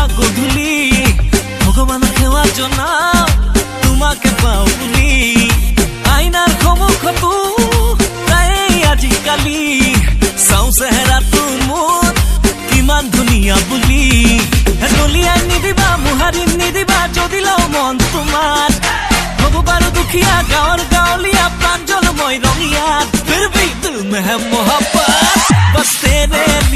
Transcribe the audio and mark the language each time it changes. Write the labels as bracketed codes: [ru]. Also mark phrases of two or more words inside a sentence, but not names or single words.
[as] গধূলি ভগৱানক সেৱা জনাও তোমাকে পাও বুলি আইনাৰ সন্মুখতো প্ৰায় আজিকালি চাওঁ চেহেৰাটো মোৰ কিমান ধুনীয়া বুলি দলিয়াই নিদিবা মোহাৰি নিদিবা যদি লওঁ মন তোমাৰ হব পাৰো দুখীয়া গাঁৱৰ গাঁৱলীয়া প্ৰাঞ্জল মই ৰঙিয়াত [hi] फिर भी दिल में है मोहब्बत बस तेरे